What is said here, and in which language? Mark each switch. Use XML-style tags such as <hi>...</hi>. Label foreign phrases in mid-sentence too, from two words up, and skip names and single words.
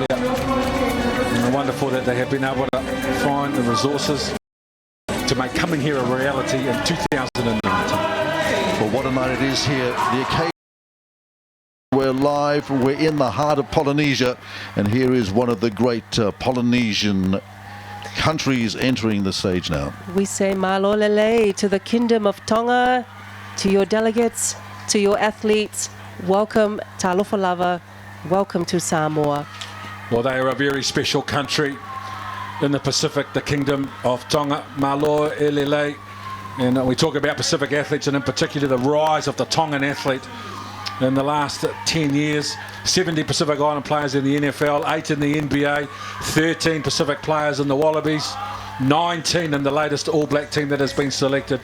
<en>And wonderful that they have been able to find the resources to make coming here a reality in 2019. Well, what a night it is here. The occasion. We're live, we're in the heart of Polynesia, and here is one of the great Polynesian countries entering the stage now. We say</en> <to>malo lele</to> <en>to the Kingdom of Tonga, to your delegates, to your athletes. Welcome,</en> <sm>talofa lava,</sm> <en>welcome to Samoa. Well, they are a very special country in the Pacific, the Kingdom of Tonga.</en> <to>Malo elele.</to> <en>And we talk about Pacific athletes, and in particular the rise of the Tongan athlete. In the last 10 years, 70 Pacific Island players in the NFL, 8 in the NBA, 13 Pacific players in the Wallabies, 19 in the latest All Black team that has been selected.</en>